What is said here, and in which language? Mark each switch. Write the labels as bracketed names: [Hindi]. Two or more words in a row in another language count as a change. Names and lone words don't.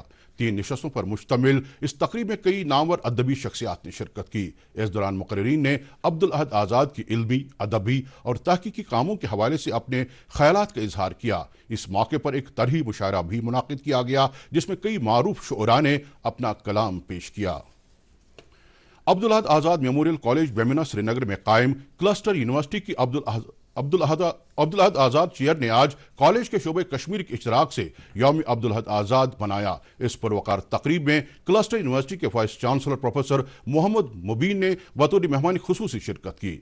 [Urdu] 3 نشستوں پر مشتمل اس تقریب میں کئی نامور ادبی شخصیات نے شرکت کی۔ اس دوران مقررین نے عبدالاحد آزاد کی علمی، ادبی اور تحقیقی کاموں کے حوالے سے اپنے خیالات کا اظہار کیا۔ اس موقع پر ایک طرحی مشاعرہ بھی منعقد کیا گیا جس میں کئی معروف شعراء نے اپنا کلام پیش کیا۔ عبدالاحد آزاد میموریل کالج بیمنا سری نگر میں قائم کلسٹر یونیورسٹی کی عبدالحد آزاد چیئر نے آج کالج کے شعبہ کشمیر کے اشتراک سے یوم عبدالحد آزاد منایا۔ اس پروقار تقریب میں کلسٹر یونیورسٹی کے وائس چانسلر پروفیسر محمد مبین نے بطور مہمان خصوصی شرکت کی۔